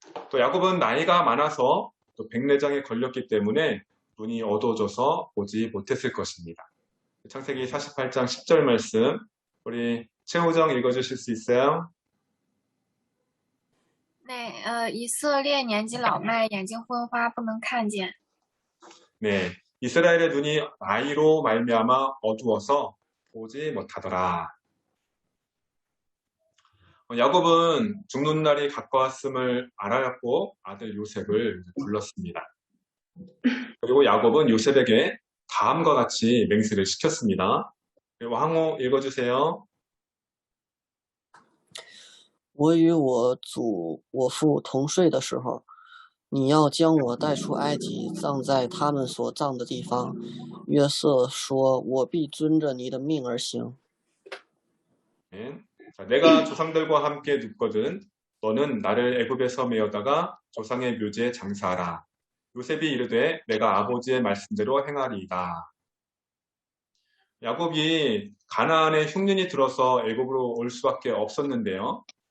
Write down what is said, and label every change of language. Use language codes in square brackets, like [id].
[ko] 또 야곱은 나이가 많아서 또 백내장에 걸렸기 때문에 눈이 어두워져서 보지 못했을 것입니다. 창세기 48장 10절 말씀, 우리 최호정 읽어주실 수 있어요? [zh] 以色列年纪老迈，眼睛昏花，不能看见。 [ko] 네, 이스라엘의 눈이 나이로 말미암아 어두워서 보지 못하더라. 야곱은 죽는 날이 가까웠음을 알았고 아들 요셉을 불렀습니다. 그리고 야곱은 요셉에게 다음과 같이 맹세를 시켰습니다. 황호 읽어주세요. [zh] 我与我父同睡的时候，你要将我带出埃及，葬在他们所葬的地方。约瑟说：“我必遵着你的命而行。” [ko] 네. 자, 내가 조상들과 함께 눕거든 너는 나를 애굽에서 메어다가 조상의 묘지에 장사하라. 요셉이 이르되 내가 아버지의 말씀대로 행하리이다. 야곱이 가나안에 흉년이 들어서 애굽으로 올 수밖에 없었는데요.